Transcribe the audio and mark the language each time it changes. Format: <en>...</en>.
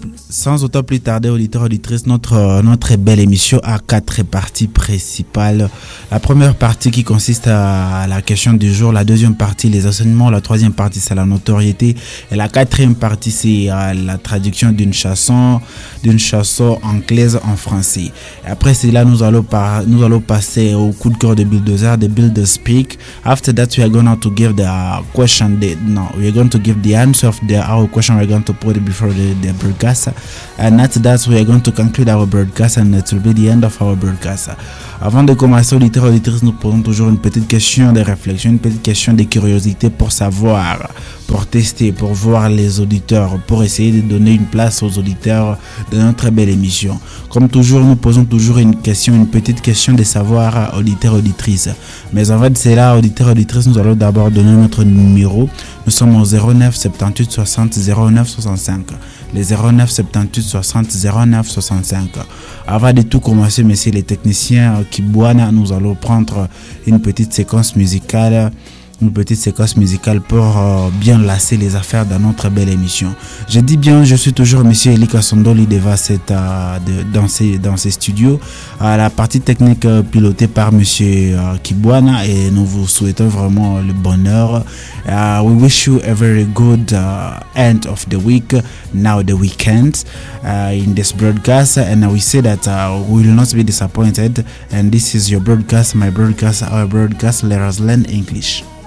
<fr>Sans autant plus tarder, auditeurs, auditrices, notre belle émission a quatre parties principales. La première partie qui consiste à la question du jour, la deuxième partie, les enseignements, la troisième partie, c'est la notoriété, et la quatrième partie, c'est la traduction d'une chanson anglaise en français. Et après cela, nous allons passer au coup de cœur de Bulldozer, de Build the Speak.</fr> <en>After that, we are going to give the question, we are going to give the answer of our question we are going to put before the broadcast. And after that, we are going to conclude our broadcast and it will be the end of our broadcast.</en> <fr>Avant de commencer, auditeurs, auditrices, nous posons toujours une petite question de réflexion, une petite question de curiosité pour savoir, pour tester, pour voir les auditeurs, pour essayer de donner une place aux auditeurs de notre belle émission. Comme toujours, nous posons toujours une question, une petite question de savoir, auditeurs, auditrices. Mais en fait, c'est là, auditeurs, auditrices, nous allons d'abord donner notre numéro. Nous sommes au 09 78 60 09 65. Les 09 78 60 09 65. Avant de tout commencer, messieurs les techniciens Kibwana, nous allons prendre une petite séquence musicale pour bien lasser les affaires dans notre belle émission. Je dis bien, je suis toujours monsieur Eli Kassondoli dans ces studios, à la partie technique pilotée par monsieur Kibwana, et nous vous souhaitons vraiment le bonheur.</fr> <en>We wish you a very good end of the week, now the weekend, in this broadcast, and we say that we will not be disappointed, and this is your broadcast, my broadcast, our broadcast, Let Us Learn English.</en>